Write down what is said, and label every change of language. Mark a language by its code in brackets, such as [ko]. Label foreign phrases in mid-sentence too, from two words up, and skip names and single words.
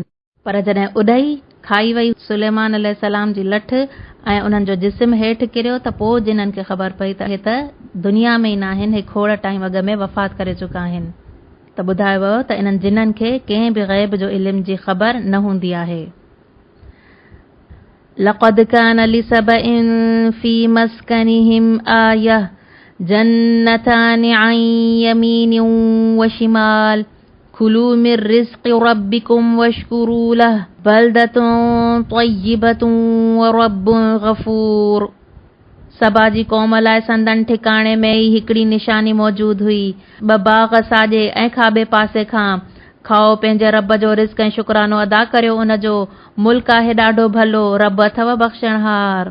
[sd] पर जॾहिं उॾाई खाई वई सुलेमान अलैहिस्सलाम जी लठ ऐं उन्हनि जो जिस्म हेठि किरियो त पोइ जिन्हनि खे ख़बर पई त हे त दुनिया में ई न आहिनि, हे खोड़ टाइम अॻ में वफ़ात करे चुका आहिनि। त ॿुधायो वियो त इन्हनि जिन्हनि खे कंहिं बि ग़ैब जो इल्म जी ख़बर न हूंदी आहे। [ar] لقد كان لسبإ في مسكنهم آية جنتان عن يمين وشمال كلوا من رزق ربكم واشكروا له بلدة طيبة ورب غفور. [sd] सबा जी क़ौम लाइ संदन ठिकाणे में ई हिकिड़ी निशानी मौजूद हुई। 2 बाग़ साॼे ऐं खाॿे पासे खां। खाओ पंहिंजे रब जो रिज़्क़ ऐं शुक्रानो अदा करियो उन जो। मुल्क आहे ॾाढो भलो, रब अथव बख़्शणहार।